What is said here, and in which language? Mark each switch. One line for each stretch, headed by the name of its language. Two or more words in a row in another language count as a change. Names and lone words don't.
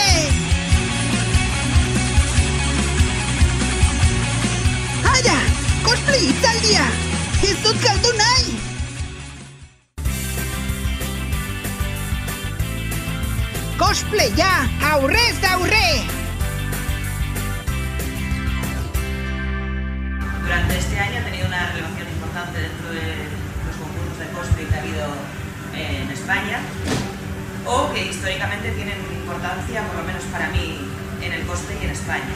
Basque: Aia! Cosplay hitzaldia! Ez dut galdu nahi! Cosplaya! Aurrez aurre!
Spanish: Durante este año ha tenido una relevancia importante dentro de los concursos de cosplay que ha habido en España, o que históricamente tienen importancia, por lo menos para mí, en el cosplay y en España.